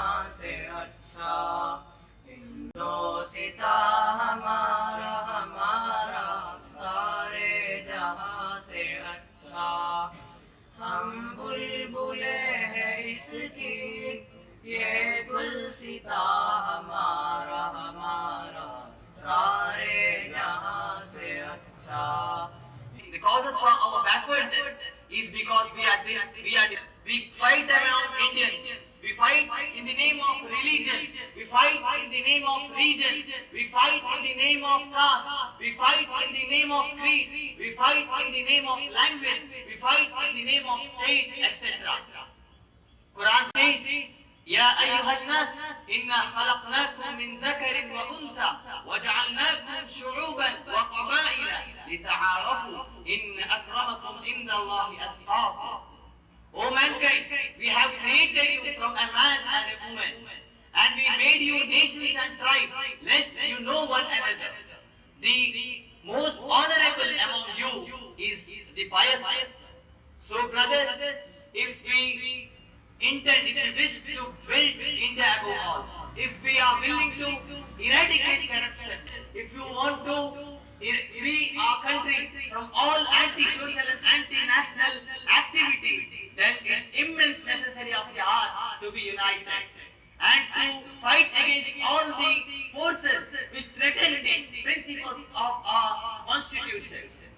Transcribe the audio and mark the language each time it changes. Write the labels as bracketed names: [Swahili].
[Hindi] से अच्छा हिंदोसिता हमारा हमारा सारे जहां से अच्छा हम बुलबुले हैं इसकी ये गुलसिता हमारा हमारा सारे जहां से अच्छा. [English] The causes for our backwardness is because we fight around Indians. We fight in the name of religion. We fight in the name of region. We fight in the name of caste. We fight in the name of creed. We fight in the name of language. We fight in the name of state, etc. Quran says, [Arabic] يا أيها الناس إنا خلقناكم من ذكر وأنثى وجعلناكم شعوبا وقبائل لتعارفوا إن أكرمكم عند الله أتقاكم. [English] O mankind, we have created you from a man and a woman, and we made you nations and tribes, lest you know one another. The most honorable among you is the pious. So brothers, if we wish to build India above all, if we are willing to eradicate corruption, if you want to free our country from all anti-social and anti-national activities, then it is immense necessary of the hour to be united and to fight against all the forces which threaten the principles of our constitution.